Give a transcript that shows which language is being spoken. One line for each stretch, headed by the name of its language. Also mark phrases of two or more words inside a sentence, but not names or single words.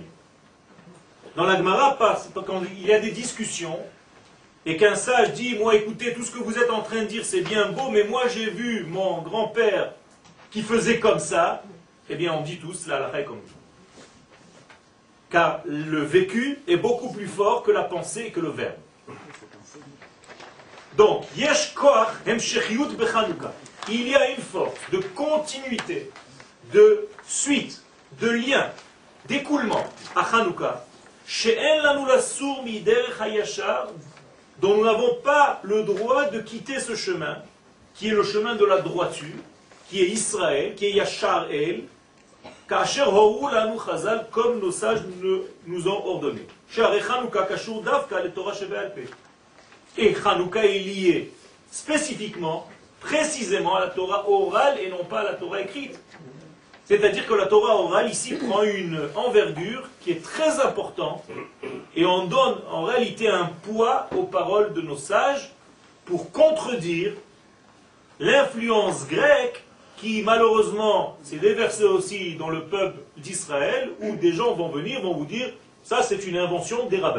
French: Dans la Gemara, quand il y a des discussions, et qu'un sage dit, moi écoutez, tout ce que vous êtes en train de dire c'est bien beau, mais moi j'ai vu mon grand-père qui faisait comme ça, eh bien on dit tous la halakha est comme ça. Car le vécu est beaucoup plus fort que la pensée et que le verbe. Donc,
Hebrew: יש כח המשכיות בחנוכה.
French: Il y a une force de continuité, de suite, de lien, d'écoulement à Hanouka,
Hebrew: שאין לנו לסור מדרך הישר,
French: dont nous n'avons pas le droit de quitter ce chemin, qui est le chemin de la droiture, qui est Israël, qui est Yachar El,
Hebrew: כאשר הורו לנו חז"ל,
French: comme nos sages nous ont ordonné.
Hebrew: שהרי חנוכה קשור דווקא לתורה שבעל פה.
French: Et Hanouka est lié spécifiquement, précisément à la Torah orale et non pas à la Torah écrite. C'est-à-dire que la Torah orale ici prend une envergure qui est très importante et on donne en réalité un poids aux paroles de nos sages pour contredire l'influence grecque qui malheureusement s'est déversée aussi dans le peuple d'Israël où des gens vont venir, vont vous dire ça c'est une invention des rabbins.